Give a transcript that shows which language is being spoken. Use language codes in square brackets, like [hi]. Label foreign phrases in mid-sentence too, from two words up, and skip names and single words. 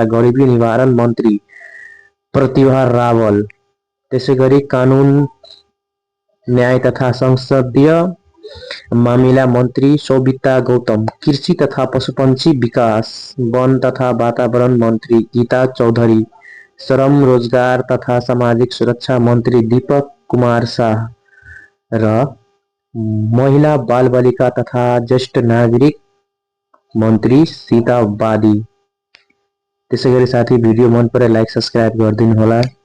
[ne] गरीबी निवारण मन्त्री प्रतिभा रावल, त्यसैगरी कानून न्याय तथा संसदीय मामिला मन्त्री शोभिता गौतम, कृषि तथा पशुपक्षी विकास, वन तथा वातावरण मन्त्री गीता चौधरी, श्रम रोजगार तथा सामाजिक सुरक्षा मन्त्री दीपक कुमार शाह र महिला बाल बालिका तथा ज्येष्ठ नागरिक मन्त्री सीता वादी। त्यसैगरी साथी भिडियो मन परे [en] like subscribe [ne] गरिदिनु होला।